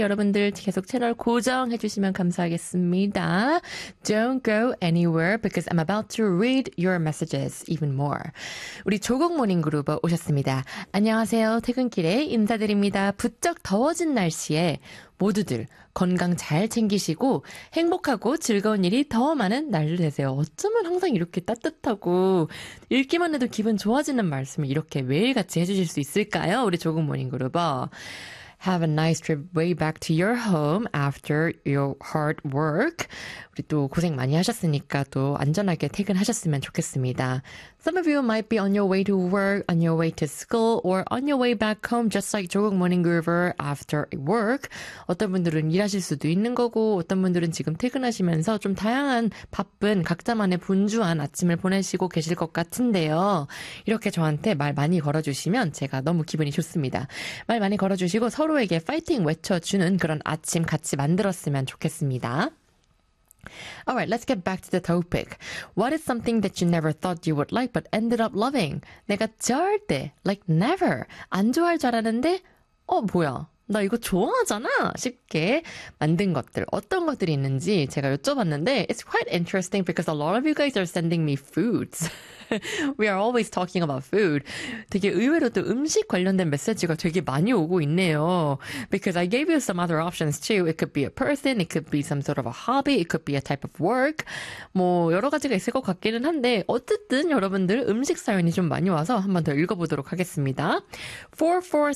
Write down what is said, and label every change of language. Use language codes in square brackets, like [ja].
[ko] 여러분들 계속 채널 고정해 주시면 감사하겠습니다. [en] Don't go anywhere because I'm about to read your messages even more. [ko] 우리 조국 모닝그룹 오셨습니다. 안녕하세요. 퇴근길에 인사드립니다. 부쩍 더워진 날씨에 모두들 건강 잘 챙기시고 행복하고 즐거운 일이 더 많은 날로 되세요. 어쩌면 항상 이렇게 따뜻하고 읽기만 해도 기분 좋아지는 말씀을 이렇게 매일 같이 해주실 수 있을까요? 우리 조국 모닝그룹어. [en] Have a nice trip way back to your home after your hard work. [ko] 우리 또 고생 많이 하셨으니까 또 안전하게 퇴근하셨으면 좋겠습니다. [en] Some of you might be on your way to work, on your way to school, or on your way back home, just like 조국 모닝그룹 after work. [ko] 어떤 분들은 일하실 수도 있는 거고, 어떤 분들은 지금 퇴근하시면서 좀 다양한 바쁜 각자만의 분주한 아침을 보내시고 계실 것 같은데요. 이렇게 저한테 말 많이 걸어주시면 제가 너무 기분이 좋습니다. 말 많이 걸어주시고 서로에게 파이팅 외쳐주는 그런 아침 같이 만들었으면 좋겠습니다. [en] All right, let's get back to the topic. What is something that you never thought you would like but ended up loving? [ko] 내가 절대, [en] like never, [ko] 안 좋아할 줄 알았는데, 뭐야, 나 이거 좋아하잖아? 쉽게 만든 것들, 어떤 것들이 있는지 제가 여쭤봤는데, [en] It's quite interesting because a lot of you guys are sending me foods. We are always talking about food. [ko] 되게 의외로 또 음식 관련된 메시지가 되게 많이 오고 있네요. [en] Because I gave you some other options too. It could be a person, it could be some sort of a hobby, it could be a type of work. [ko] 뭐 여러 가지가 있을 것 같기는 한데 어쨌든 여러분들 음식 사연이 좀 많이 와서 한번 더 읽어보도록 하겠습니다. 4, 4,